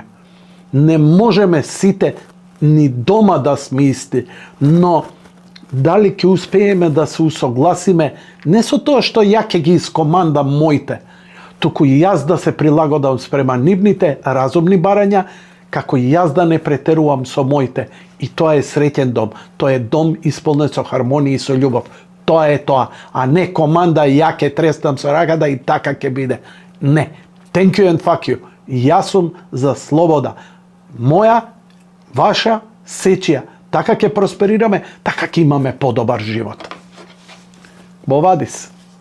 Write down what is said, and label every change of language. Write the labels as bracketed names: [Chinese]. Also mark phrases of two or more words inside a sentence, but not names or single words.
[Macedonian] Не можеме сите ни дома да сме исти, но дали ќе успееме да се усогласиме не со тоа што ја ќе ги искомандам моите, туку и јас да се прилагодам спрема нивните разумни барања, како и јас да не претерувам со моите. И тоа е среќен дом. Тоа е дом исполнет со хармонија и со љубов. Тоа е тоа, а не команда ја ќе трестам со раката и така ќе биде. Не. [English] Thank you and fuck you. [Macedonian] Јас сум за слобода. Моја, ваша, сечија. Така ќе просперираме, така ќе имаме подобар живот. Бовадис.